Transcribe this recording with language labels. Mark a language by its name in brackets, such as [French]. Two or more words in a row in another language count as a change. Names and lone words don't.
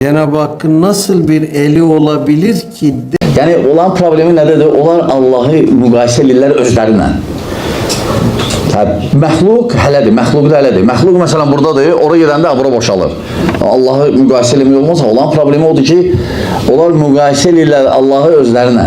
[Turkish] Cenab-ı Hakk'ın nasıl bir eli olabilir ki? [Azerbaijani] Yani olan problemi nədir? Onlar Allahı müqayisə edirlər özlərinlə. Məxluq hələdir, məxluq da hələdir. Məxluq məsələn buradadır, oraya gedəndə bura boşalır. Allahı müqayisə eləmək olmazsa, olan problemi odur ki, onlar müqayisə edirlər Allahı özlərinlə.